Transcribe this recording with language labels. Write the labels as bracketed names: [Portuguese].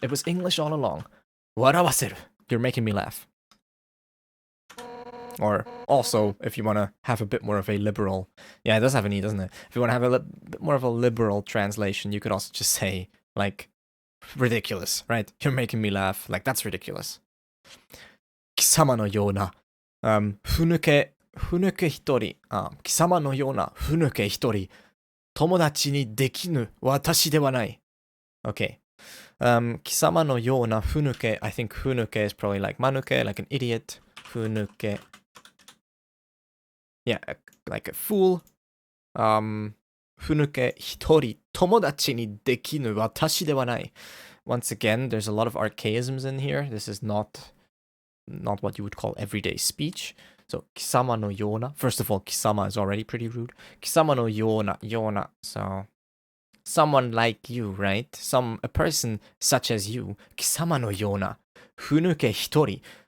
[English] It was English all along. Warawaseru. You're making me laugh. Or also, if you want to have a bit more of a liberal... Yeah, it does have an E, doesn't it? If you want to have a bit more of a liberal translation, you could also just say, like, ridiculous, right? You're making me laugh. Like, that's ridiculous. [Japanese] 貴様のようなふぬけ一人、貴様のようなふぬけ一人、友達にできぬ私ではない。 [English] Okay. 貴様のようなふぬけ、I think ふぬけ is probably like まぬけ, like an idiot. ふぬけ. Yeah, like a fool. [Japanese] ふぬけ一人友達にできぬ私ではない. [English] Once again, there's a lot of archaisms in here. This is not what you would call everyday speech. [Japanese] So, 貴様のような. [English] First of all, 貴様 is already pretty rude. 貴様のような, So, someone like you, right? A person such as you. [Japanese] 貴様のような.ふぬけ一人.